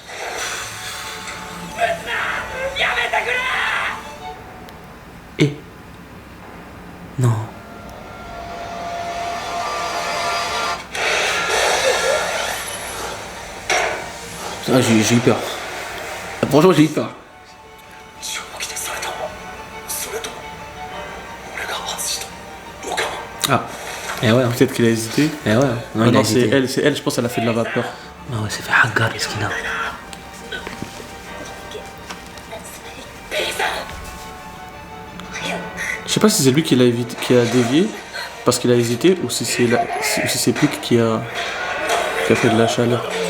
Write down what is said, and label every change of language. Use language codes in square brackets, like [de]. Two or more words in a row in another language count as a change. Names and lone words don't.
[fr] Et. Non. Ah, j'ai eu peur. Franchement, j'ai eu peur. [ja] 銃を着てされたそれとも俺が外したのか [fr] Ah. Eh ouais, Peut-être qu'il a hésité. eh ouais. Non, Ah il a non, c'est hésité. elle, je pense qu'elle a fait de la vapeur. Ah ouais, c'est fait Hagar, Eskina. Je sais pas si c'est lui qui qui a dévié parce qu'il a hésité ou si c'est si c'est Pique qui a fait de la chaleur.